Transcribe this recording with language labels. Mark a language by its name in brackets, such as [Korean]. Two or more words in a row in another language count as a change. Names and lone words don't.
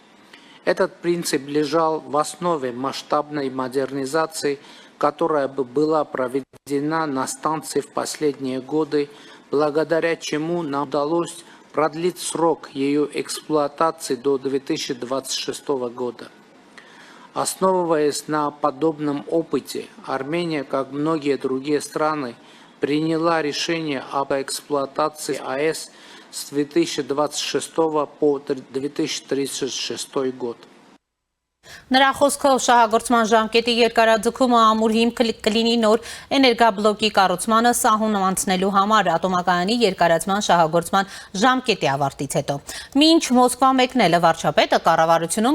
[Russian] Этот принцип лежал в основе масштабной модернизации, которая была проведена на станции в последние годы, благодаря чему нам удалось продлить срок ее эксплуатации до 2026 года. Основываясь на подобном опыте, Армения, как многие другие страны, приняла решение об эксплуатации АЭС с 2026 по 2036 год. [Armenian] Նրա խոսքով շահագործման ժամկետի երկարաձգումը ամուր հիմք կլինի նոր էներգաբլոկի կառուցմանը սահուն անցնելու համար ատոմակայանի երկարացման շահագործման ժամկետի ավարտից հետո։ Մինչ Մոսկվա մեկնելը վարչապետը կառավարությունում